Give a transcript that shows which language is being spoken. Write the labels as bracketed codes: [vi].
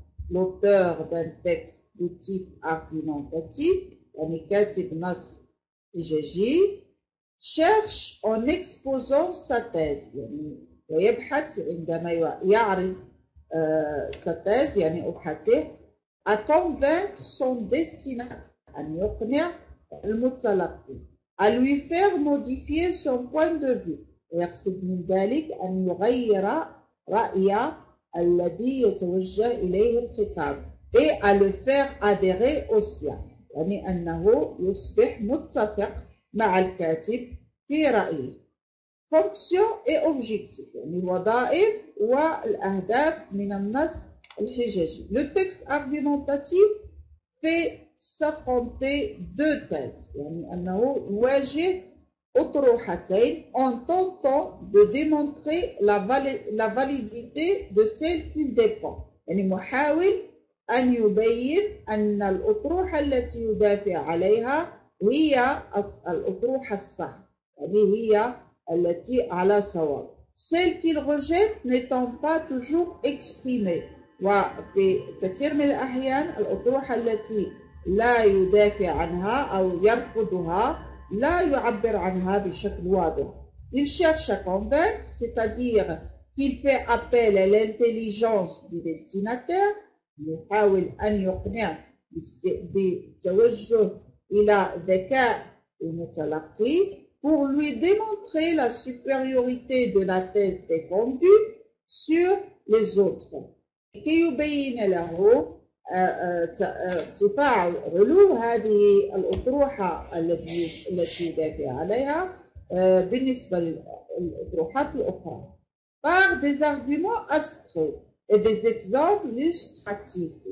[fr] L'auteur d'un texte de type argumentatif, [ar] يعني كاتب نص حججي, [fr] cherche en exposant sa thèse, [ar] يعني ويبحث عندما يعرض [fr] sa thèse, [ar] يعني أبحاثه, [fr] à convaincre son destinataire, [ar] أن يقنع المتلقي, [fr] à lui faire modifier son point de vue. [ar] ويقصد من ذلك أن يغير رأيه الذي يتوجه إليه الخطاب [fr] et à le faire adhérer au sien, [ar] يعني أنه يصبح متفق مع الكاتب في رأيه. [fr] fonction et objectif, [ar] يعني الوظائف والأهداف من النص الحججي. [fr] Le texte argumentatif fait s'affronter deux thèses, [ar] يعني أنه يواجه أطروحتين [fr] en tentant de démontrer la validité de celle qu'il défend. [ar] يعني محاول أن يبين أن الأطروحة التي يدافع عليها هي الأطروحة الصح، يعني هي التي على صواب. [fr] celle qu'il rejette n'étant pas toujours exprimée. [ar] وفي كثير من الأحيان الأطروحة التي لا يدافع عنها أو يرفضها لا يعبر عنها بشكل واضح. [fr] Il cherche à convaincre, c'est-à-dire qu'il fait appel à l'intelligence du destinataire, [ar] يحاول أن يقنع بالتوجه إلى ذكاء المتلقي [fr] pour lui démontrer la supériorité de la thèse défendue sur les autres. [ar] كي يبين له ارتفاع علو هذه الأطروحة التي يدافع عليها بالنسبة للأطروحات الأخرى. [fr] par des arguments abstraits et des exemples illustratifs.